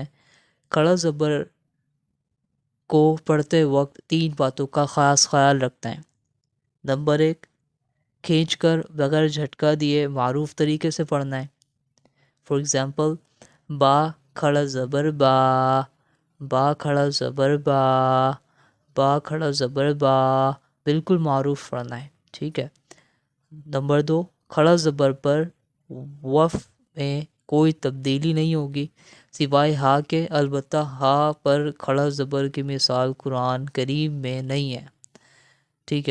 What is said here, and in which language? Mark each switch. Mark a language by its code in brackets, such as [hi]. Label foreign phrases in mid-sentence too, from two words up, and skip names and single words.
[ur] کھڑا زبر کو پڑھتے وقت 3 باتوں کا خاص خیال رکھتے ہیں۔ نمبر 1، کھینچ کر بغیر جھٹکا دیے معروف طریقے سے پڑھنا ہے۔ [en] for example, [ur] با کھڑا زبر با، با کھڑا زبر با، با کھڑا زبر با، بالکل معروف پڑھنا ہے، ٹھیک ہے؟ نمبر 2، کھڑا زبر پر وف میں کوئی تبدیلی نہیں ہوگی سوائے ہا کے، البتہ ہا پر کھڑا زبر کی مثال قرآن کریم میں نہیں ہے، ٹھیک ہے؟